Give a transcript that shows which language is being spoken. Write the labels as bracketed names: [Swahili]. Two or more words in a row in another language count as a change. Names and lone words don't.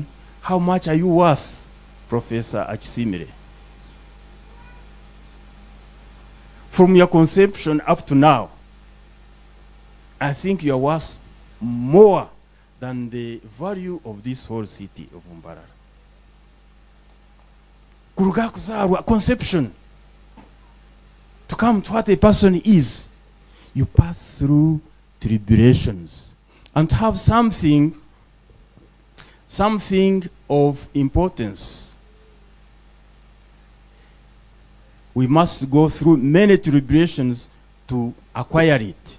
[English] How much are you worth, Professor Achisimire? From your conception up to now, I think you are worth more than the value of this whole city of Mbarara. [Nyankole] Kuruga kuzarwa, [English] conception. To come to what a person is, you pass through tribulations. And to have something of importance, we must go through many tribulations to acquire it.